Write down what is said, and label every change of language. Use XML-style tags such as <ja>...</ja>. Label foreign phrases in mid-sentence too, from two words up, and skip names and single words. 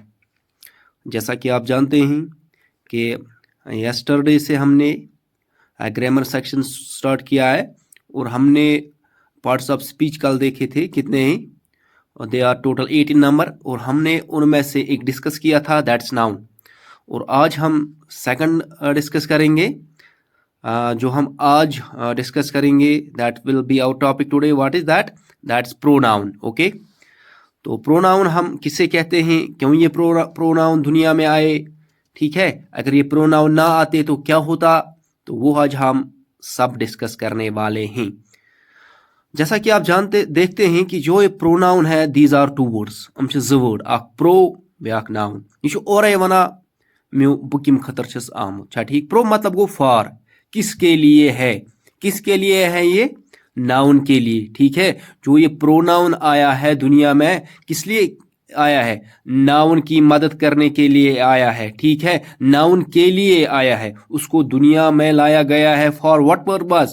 <hi>जैसा कि आप जानते हैं कि यस्टरडे से हमने</hi> <en>grammar section start</en> <hi>किया है और हमने</hi> <en>parts of speech</en> <hi>कल देखे थे। कितने हैं?</hi> <en>they are total 18 number</en> <hi>और हमने उनमें से एक डिस्कस किया था,</hi> <en>that's noun.</en> <hi>और आज हम सेकंड डिस्कस करेंगे। जो हम आज डिस्कस करेंगे</hi> <en>that will be our topic today. What is that? that's pronoun.</en> <hi>ओके, तो प्रोनाउन हम किसे कहते हैं, क्यों ये प्रोनाउन दुनिया में आए, ठीक है। अगर ये प्रोनाउन ना आते तो क्या होता, तो वो आज हम सब डिस्कस करने वाले हैं। जैसा कि आप जानते देखते हैं कि जो ये प्रोनाउन है,</hi> <en>these are two words,</en> <ks>हम छ ज वर्ड, अख प्रो ब्याक नाउन। यह ओरे वना मे बह कम खतर छस आमुत, छा ठीक।</ks> <hi>प्रो मतलब</hi> <en>go for,</en> <hi>किसके लिए है, किसके लिए है ये? नाउन के लिए, ठीक है। जो ये प्रोनाउन आया है दुनिया में, किस लिए आया है? नाउन की मदद करने के लिए आया है, ठीक है। नाउन के लिए आया है, उसको दुनिया में लाया गया है</hi> <en>for what purpose?</en>